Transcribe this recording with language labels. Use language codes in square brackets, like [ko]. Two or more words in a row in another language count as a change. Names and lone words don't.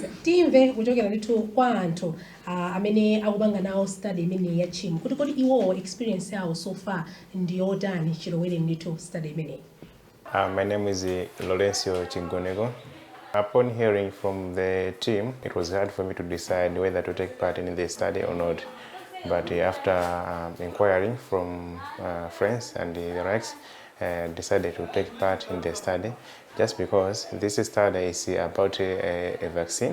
[ny] Timve kuchokera ndithu kwa anthu amene akupanga nawo study imene ya CHIM kuti kodi iwo experience yawo [en] so far [ny] ndi yotani chilowere ndithu study imene. [en] My name is Lorenzo Chingonego. Upon hearing from the team, it was hard for me to decide whether to take part in the study or not. But after inquiring from friends and the likes, decided to take part in the study just because this study is about a vaccine.